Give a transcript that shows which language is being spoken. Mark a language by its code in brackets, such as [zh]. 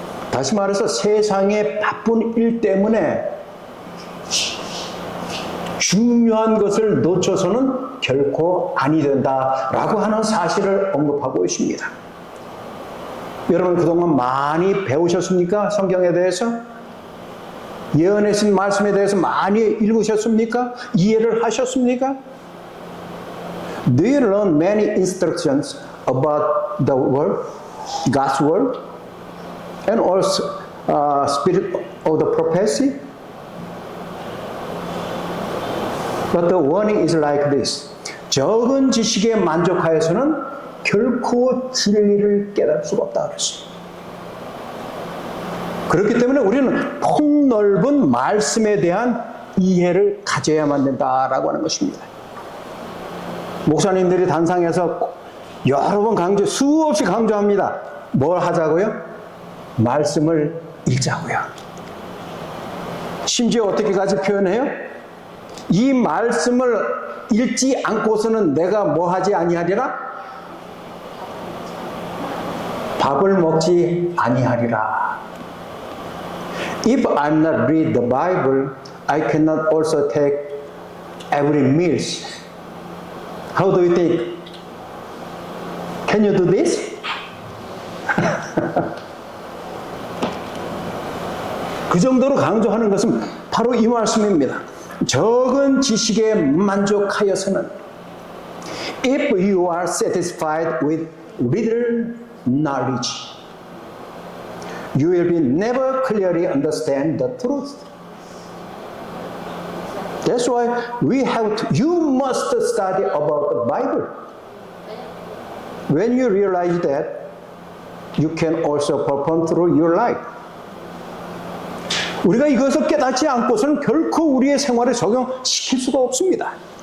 [ko] 다시 말해서 세상의 바쁜 일 때문에 중요한 것을 놓쳐서는 결코 아니 된다라고 하는 사실을 언급하고 있습니다. 여러분 그동안 많이 배우셨습니까? 성경에 대해서? 예언의 신 말씀에 대해서 많이 읽으셨습니까? 이해를 하셨습니까? [en] Do you learn many instructions about the word, God's word, and also spirit of the prophecy? But the warning is like this. [ko] 적은 지식에 만족하여서는 결코 진리를 깨달을 수가 없다 그랬습니다. 그렇기 때문에 우리는 폭넓은 말씀에 대한 이해를 가져야만 된다라고 하는 것입니다. 목사님들이 단상에서 여러 번 수없이 강조합니다. 뭘 하자고요? 말씀을 읽자고요. 심지어 어떻게까지 표현해요? 이 말씀을 읽지 않고서는 내가 뭐 하지 아니하리라? 밥을 먹지 아니하리라. [en] If I'm not read the Bible, I cannot also take every meals. How do you think? Can you do this? [ko] 그 정도로 강조하는 것은 바로 이 말씀입니다. 적은 지식에 만족하여서는 [en] If you are satisfied with little knowledge, you will be never clearly understand the truth. That's why you must study about the Bible. When you realize that, you can also perform through your life. [ko] 우리가 이것을 깨닫지 않고서는 결코 우리의 생활에 적용시킬 수가 없습니다.